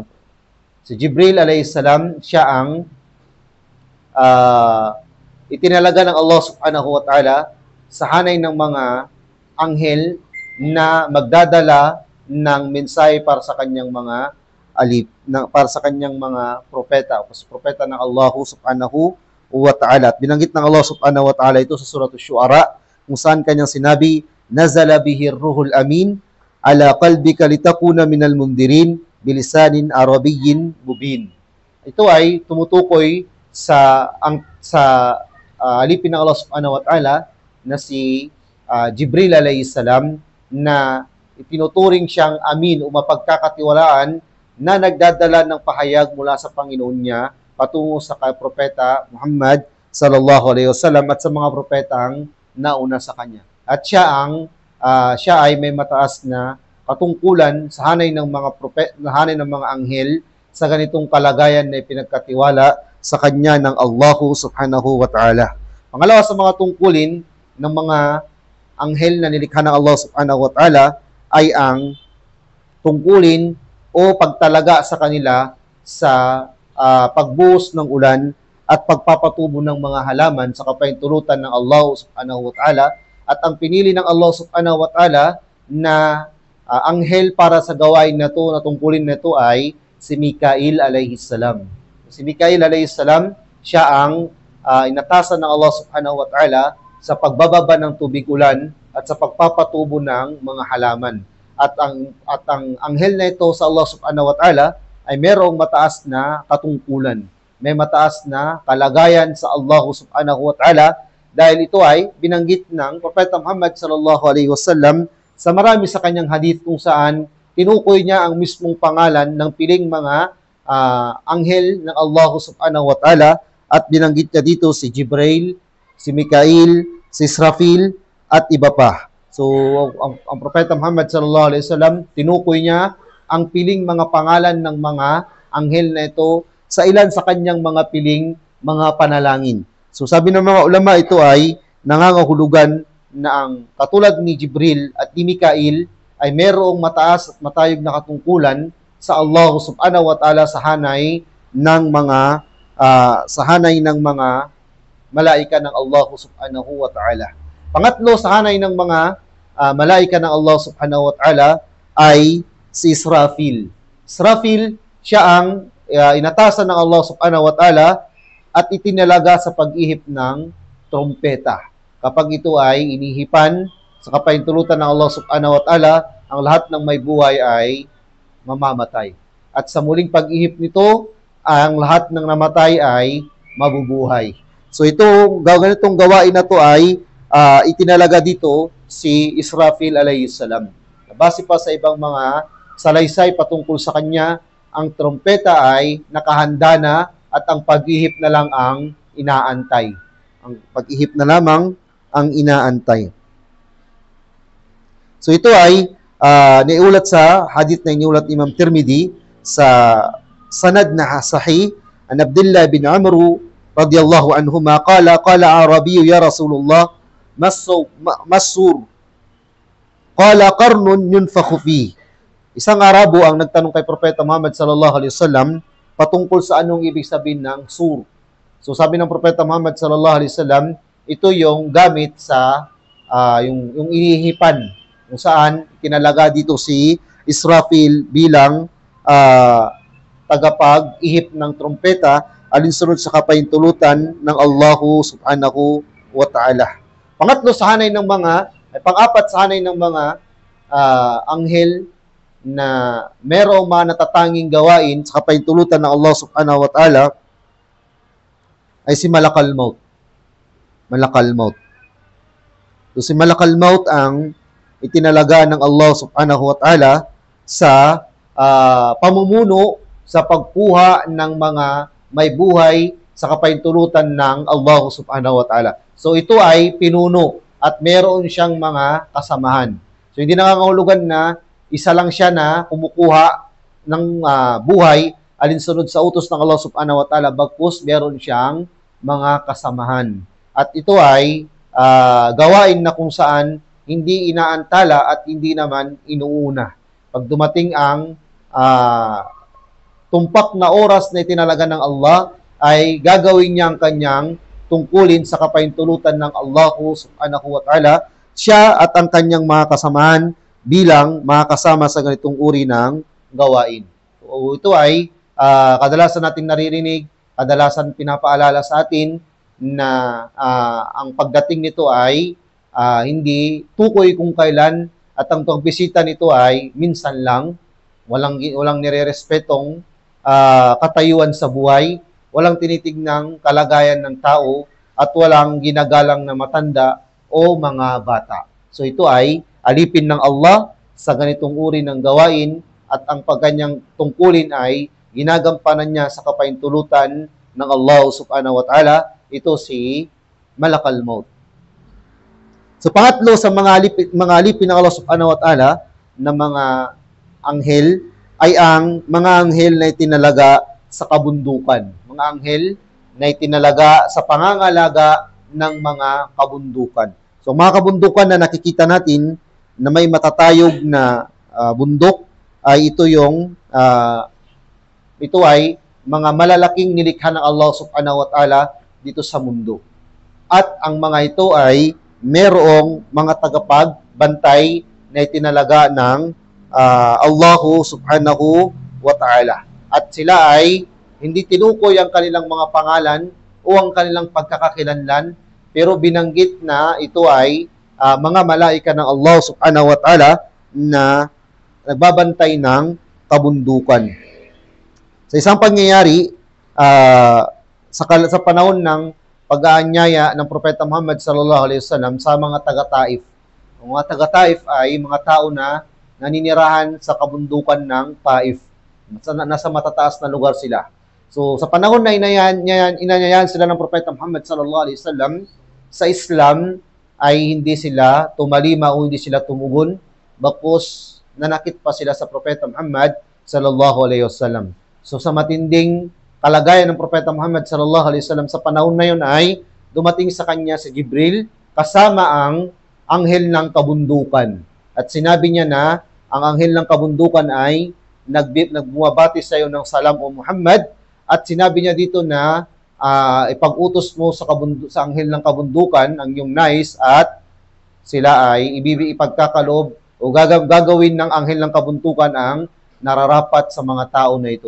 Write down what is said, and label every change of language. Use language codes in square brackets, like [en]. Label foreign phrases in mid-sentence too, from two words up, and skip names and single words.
[tl] Si Jibril alayhisalam, siya ang itinalaga ng Allah [ar] سبحانه وتعالى [tl] sa hanay ng mga anghel na magdadala ng mensahe para sa kanyang mga para sa kanyang mga propeta, propeta ng Allah [ar] سبحانه وتعالى. [tl] At binanggit ng Allah [ar] سبحانه وتعالى [tl] ito sa Surah Asy-Syu'ara, kung saan kanyang sinabi, [ar] "نزل به الروح الأمين على قلبك لتكون من المنذرين بلسان عربي مبين." [tl] Ito ay tumutukoy sa alipin ng Allah [ar] سبحانه وتعالى [tl] na si Jibril [ar] عليه السلام, [tl] na itinuturing siyang amin o mapagkakatiwalaan na nagdadala ng pahayag mula sa Panginoon niya patungo sa propeta Muhammad [ar] صلى الله عليه وسلم [tl] at sa mga propetang nauna sa kanya. At siya ay may mataas na katungkulan sa hanay ng mga anghel sa ganitong kalagayan na ipinagkatiwala sa kanya ng Allah [ar] سبحانه وتعالى. [tl] Pangalawa sa mga tungkulin ng mga anghel na nilikha ng Allah [ar] سبحانه وتعالى [tl] ay ang tungkulin o pagtalaga sa kanila sa pagbuhos ng ulan at pagpapatubo ng mga halaman sa kapahintulutan ng Allah [ar] سبحانه وتعالى. [tl] At ang pinili ng Allah [ar] سبحانه وتعالى [tl] na anghel para sa gawain na to, na tungkulin na to, ay si Mikail [ar] عليه السلام. [tl] Si Mikail [ar] عليه السلام, [tl] siya ang inatasan ng Allah [ar] سبحانه وتعالى [tl] sa pagbababa ng tubig ulan at sa pagpapatubo ng mga halaman. At ang anghel na ito sa Allah [ar] سبحانه وتعالى [tl] ay merong mataas na katungkulan. May mataas na kalagayan sa Allah [ar] سبحانه وتعالى, [tl] dahil ito ay binanggit ng Propeta Muhammad [ar] صلى الله عليه وسلم [tl] sa marami sa kanyang hadith, kung saan tinukoy niya ang mismong pangalan ng piling mga anghel ng Allah [ar] سبحانه وتعالى, [tl] at binanggit niya dito si Jibril, si Mikail, si Israfil, at iba pa. So, ang Propeta Muhammad [ar] صلى الله عليه وسلم, [tl] tinukoy niya ang piling mga pangalan ng mga anghel na ito sa ilan sa kanyang mga piling mga panalangin. So sabi ng mga ulama, ito ay nangangahulugan na ang katulad ni Jibril at ni Mikail ay merong mataas at matayog na katungkulan sa Allah [ar] سبحانه وتعالى [tl] sa hanay ng mga malaika ng Allah [ar] سبحانه وتعالى. [tl] Pangatlo, sa hanay ng mga malaika ng Allah [ar] سبحانه وتعالى [tl] ay si Israfil. Israfil, siya ang inatasan ng Allah [ar] سبحانه وتعالى [tl] at itinalaga sa pag-ihip ng trompeta. Kapag ito ay inihipan sa kapahintulutan ng Allah [ar] سبحانه وتعالى, [tl] ang lahat ng may buhay ay mamamatay. At sa muling pag-ihip nito, ang lahat ng namatay ay mabubuhay. So ganitong gawain na to ay itinalaga dito si Israfil [ar] عليه السلام. [tl] Base pa sa ibang mga salaysay patungkol sa kanya, ang trompeta ay nakahanda na at ang pag-ihip na lang ang inaantay. Ang pag-ihip na lamang ang inaantay. So ito ay niulat sa hadith na iniulat Imam Tirmidhi sa sanad na sahih [ar] عن عبد الله بن عمرو رضي الله عنهما قال أعرابي يا رسول الله ما الصور قال قرن ينفخ فيه. [tl] Isang Arabo ang nagtanong kay Propeta Muhammad [ar] صلى الله عليه وسلم [tl] patungkol sa anong ibig sabihin ng sur. So sabi ng Propeta Muhammad [ar] صلى الله عليه وسلم, [tl] ito yung gamit sa yung inihipan kung saan kinalaga dito si Israfil bilang tagapag-ihip ng trompeta alinsunod sa kapahintulutan ng Allah [ar] سبحانه وتعالى. [tl] Pangatlo sa hanay ng pang-apat sa hanay ng mga anghel na merong mga natatanging gawain sa kapahintulutan ng Allah [ar] سبحانه وتعالى [tl] ay si Malakal Maut. Malakal Maut. So si Malakal Maut ang itinalaga ng Allah [ar] سبحانه وتعالى [tl] sa pamumuno sa pagkuha ng mga may buhay sa kapahintulutan ng Allah [ar] سبحانه وتعالى. [tl] So ito ay pinuno at meron siyang mga kasamahan. So hindi nangangahulugan na isa lang siya na kumukuha ng buhay alinsunod sa utos ng Allah [ar] سبحانه وتعالى, [tl] bagkus meron siyang mga kasamahan. At ito ay gawain na kung saan hindi inaantala at hindi naman inuuna. Pag dumating ang tumpak na oras na itinalaga ng Allah, ay gagawin niya ang kanyang tungkulin sa kapahintulutan ng Allah [ar] سبحانه وتعالى, [tl] siya at ang kanyang mga kasamahan bilang mga kasama sa ganitong uri ng gawain. So, ito ay kadalasan natin naririnig, kadalasan pinapaalala sa atin na ang pagdating nito ay hindi tukoy kung kailan at ang pagbisita nito ay minsan lang, walang nirerespetong katayuan sa buhay, walang tinitignang kalagayan ng tao, at walang ginagalang na matanda o mga bata. So ito ay alipin ng Allah sa ganitong uri ng gawain at ang pagkanyang tungkulin ay ginagampanan niya sa kapahintulutan ng Allah [ar] سبحانه وتعالى. [tl] Ito si Malakal Maut. So pangatlo sa mga alipin ng Allah [ar] سبحانه وتعالى [tl] na mga anghel ay ang mga anghel na itinalaga sa kabundukan. Mga anghel na itinalaga sa pangangalaga ng mga kabundukan. So mga kabundukan na nakikita natin na may matatayog na bundok ay ito ay mga malalaking nilikha ng Allah [ar] سبحانه وتعالى [tl] dito sa mundo. At ang mga ito ay merong mga tagapagbantay na itinalaga ng Allah [ar] سبحانه وتعالى. [tl] At sila ay hindi tinukoy ang kanilang mga pangalan o ang kanilang pagkakakilanlan, pero binanggit na ito ay mga malaika ng Allah [ar] سبحانه وتعالى [tl] na nagbabantay ng kabundukan. Sa isang pangyayari, sa panahon ng pag-aanyaya ng Propeta Muhammad [ar] صلى الله عليه وسلم [tl] sa mga taga-Taif. Ang mga taga-Taif ay mga tao na naninirahan sa kabundukan ng Taif. Nasa matataas na lugar sila. So, sa panahon na inanyayahan sila ng Propeta Muhammad [ar] صلى الله عليه وسلم, [tl] sa Islam ay hindi sila tumalima o hindi sila tumugon, bakos nanakit pa sila sa Propeta Muhammad [ar] صلى الله عليه وسلم. [tl] So, sa matinding kalagayan ng Propeta Muhammad [ar] صلى الله عليه وسلم [tl] sa panahon na yun ay dumating sa kanya si Jibril kasama ang anghel ng kabundukan. At sinabi niya na ang anghel ng kabundukan ay nagbumabati sa iyo ng salam o Muhammad, at sinabi niya dito na ipag-utos mo sa anghel ng kabundukan ang iyong nais, at sila ay ipagkakalob o gagawin ng anghel ng kabundukan ang nararapat sa mga tao na ito.